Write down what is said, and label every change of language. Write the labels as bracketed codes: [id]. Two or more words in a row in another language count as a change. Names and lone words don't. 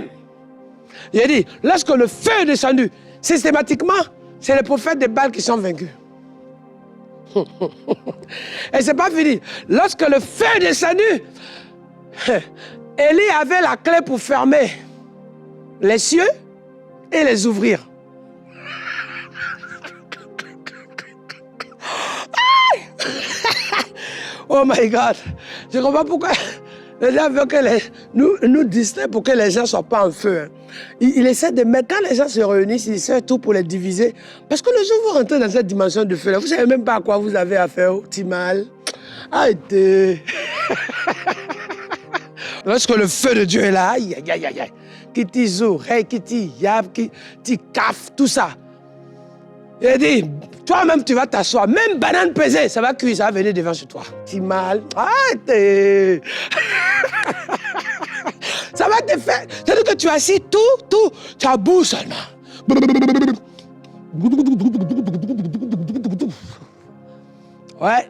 [fr] Il a dit, lorsque le feu est descendu, systématiquement, c'est les prophètes de Baal qui sont vaincus. Et c'est pas fini. Lorsque le feu est descendu, Élie avait la clé pour fermer les cieux et les ouvrir. [en] Oh my God! [fr] Je ne comprends pas pourquoi les gens veulent que nous distraient pour que les gens ne soient pas en feu. Il essaie de mettre, quand les gens se réunissent, il essaie tout pour les diviser. Parce que le jour où vous rentrez dans cette dimension de feu, là, vous ne savez même pas à quoi vous avez affaire au petit mal. Arrêtez! Lorsque le feu de Dieu est là, aïe, aïe, aïe, aïe, kiti zou, rei kiti, yab kiti, kaf, tout ça. Il a dit, toi-même tu vas t'asseoir, même banane pesée, ça va cuire, ça va venir devant chez toi. Ti mal, arrête. Ça va te faire, c'est-à-dire que tu as assis tout, tu as bout seulement. Ouais.